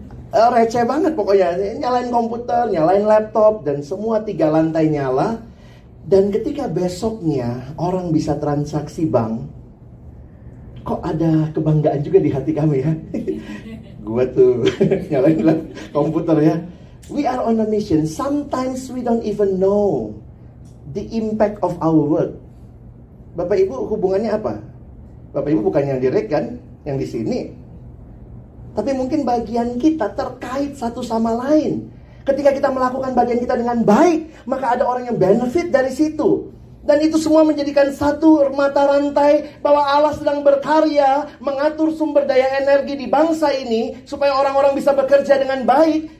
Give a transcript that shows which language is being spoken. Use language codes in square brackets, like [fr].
[id] Receh banget pokoknya. Nyalain komputer, nyalain laptop. Dan semua 3 lantai nyala. Dan ketika besoknya orang bisa transaksi bank, kok ada kebanggaan juga di hati kami ya. Gua tuh nyalain komputer ya. [en] We are on a mission. Sometimes we don't even know the impact of our work. [id] Bapak Ibu hubungannya apa? Bapak Ibu bukan yang direct kan, yang di sini. Tapi mungkin bagian kita terkait satu sama lain. Ketika kita melakukan bagian kita dengan baik, maka ada orang yang benefit dari situ. Dan itu semua menjadikan satu mata rantai bahwa Allah sedang berkarya mengatur sumber daya energi di bangsa ini supaya orang-orang bisa bekerja dengan baik.